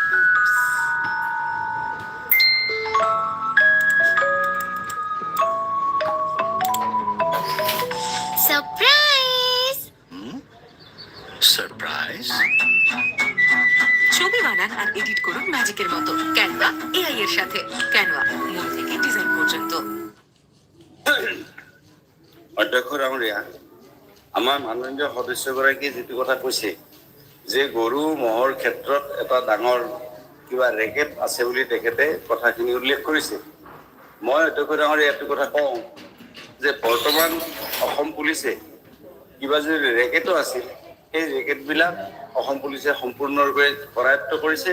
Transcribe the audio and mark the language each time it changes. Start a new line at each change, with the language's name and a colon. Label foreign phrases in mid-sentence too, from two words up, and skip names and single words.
Bangla: সারপ্রাইজ! সারপ্রাইজ? ছবি বানান আর এডিট করুন ম্যাজিকের মতো ক্যানভা এআই এর সাথে। ক্যানভা, মূল থেকে ডিজাইন পর্যন্ত।
Assamese: অধ্যক্ষ ডাঙৰীয়া, আমাৰ মাননীয় সদস্যগৰাকীয়ে যিটো কথা কৈছে যে গৰু ম'হৰ ক্ষেত্ৰত এটা ডাঙৰ কিবা ৰেকেট আছে বুলি তেখেতে কথাখিনি উল্লেখ কৰিছে। মই অধ্যক্ষ ডাঙৰীয়া এইটো কথা কওঁ যে বৰ্তমান অসম পুলিচে কিবা যদি ৰেকেটো আছিল, সেই ৰেকেটবিলাক অসম পুলিচে সম্পূৰ্ণৰূপে কৰায়ত্ব কৰিছে।